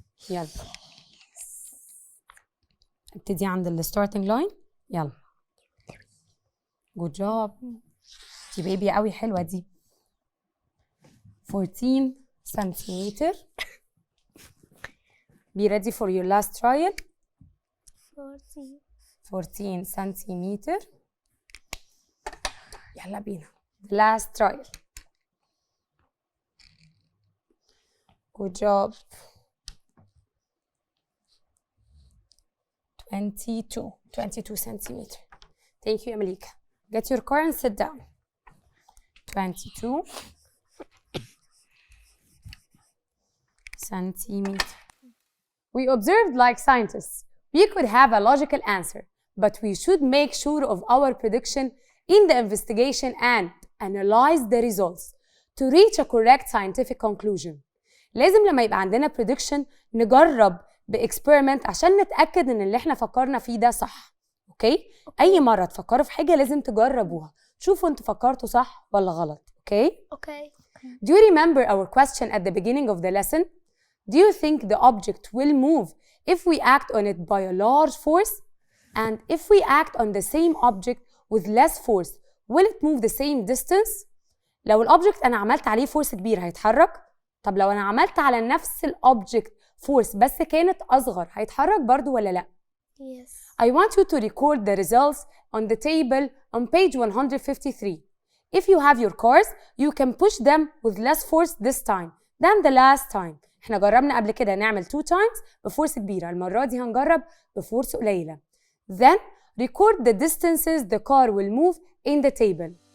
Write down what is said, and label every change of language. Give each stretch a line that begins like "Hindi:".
Arabic: يلا ابتدي عند الستارتنج لاين.
English: يلا good job.
Arabic: دي بيبي قوي حلوة دي. 14 سنتيمتر.
English: be ready for your last trial.
Arabic: 14 سنتيمتر. يلا بينا last trial.
English: good job. 22 centimeter. Thank you, Amalika. Get your car and sit down. 22 centimeter. We observed like scientists. We could have a logical answer, but we should make sure of our prediction in the investigation and analyze the results to reach a correct scientific conclusion.
Arabic: لازم لما يبقى عندنا prediction نجرب بإكسبيرمنت عشان نتأكد إن اللي إحنا فكرنا فيه ده صح. أوكي؟ أي مرة تفكروا في حاجة لازم تجربوها، شوفوا أنتوا فكرتوا صح ولا غلط.
English: Okay? Do you remember our question at the beginning of the lesson? Do you think the object will move if we act on it by a large force? And if we act on the same object with less force, will it move the same distance?
Arabic: لو الأوبجكت أنا عملت عليه فورس كبير هيتحرك؟ طب لو أنا عملت على نفس الأوبجكت فورس بس كانت أصغر هيتحرك برضو ولا لأ؟
English: Yes. I want you to record the results on the table on page 153. If you have your cars, you can push them with less force this time than the last time.
Arabic: احنا جربنا قبل كده نعمل 2 times بفورس كبيرة، المرة دي هنجرب بفورس قليلة.
English: Then record the distances the car will move in the table.